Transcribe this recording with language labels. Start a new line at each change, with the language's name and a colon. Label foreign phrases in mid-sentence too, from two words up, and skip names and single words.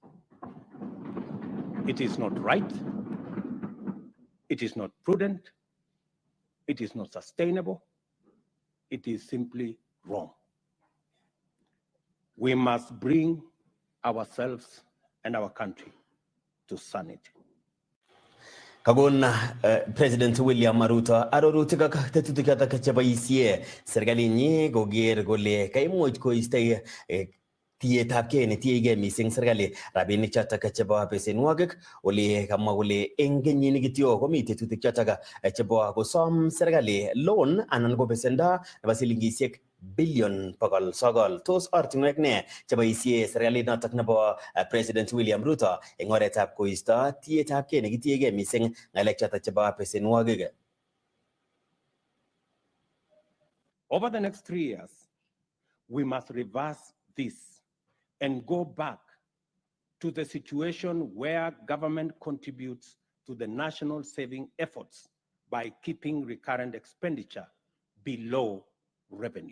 English: It is not right, it is not prudent, it is not sustainable, it is simply wrong. We must bring ourselves and our country to sanity.
Kalenjin: Kagon President William Ruto arorutik ak tetutik chotok cheboisie serkalinyi koker kole kaimuch koistoi tietabkei netiegei mising serkali rabinik chotok chebo besenwogik ole kamwa kole eng kenyini kityo komi tetutik chotok chebo kosom serkali loan anan ko besendo nebo silingisiek billion 900. Tos ortinwek ne cheboisie serkalit notok nebo President William Ruto eng oretab koisto tietabkei nekitiegei mising ngalek chotok chebo besenwogik?
English: Over the next 3 years, we must reverse this and go back to the situation where government contributes to the national saving efforts by keeping recurrent expenditure below revenue.